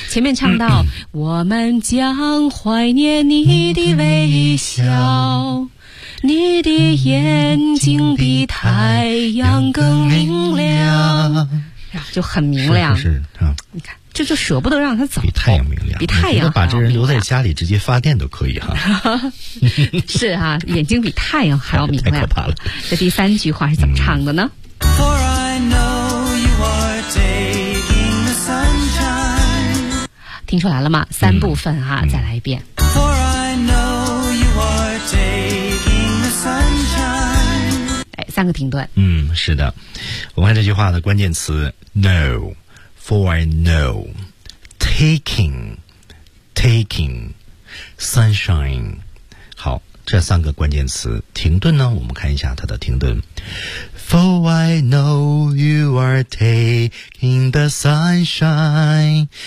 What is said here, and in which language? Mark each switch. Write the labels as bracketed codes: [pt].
[zh] 前面唱到，我们将怀念你的微笑，你的眼睛比太阳更明亮，就很明亮。是不是啊？你看，就舍不得让他走。比太阳明亮，比太阳。把这人留在家里直接发电都可以哈。是哈、啊，眼睛比太阳还要明亮。太可怕了！这第三句话是怎么唱的呢？ [en] For I know you are taking the sunshine. [zh] 听出来了吗？三部分哈、再来一遍。 [en] For I know you are taking the sunshine. [zh] 哎，三个停顿。是的。我们看这句话的关键词 [en] know, for I know, taking, sunshine. [zh] 好，这三个关键词停顿呢，我们看一下它的停顿。 [en] For I know you are taking the sunshine.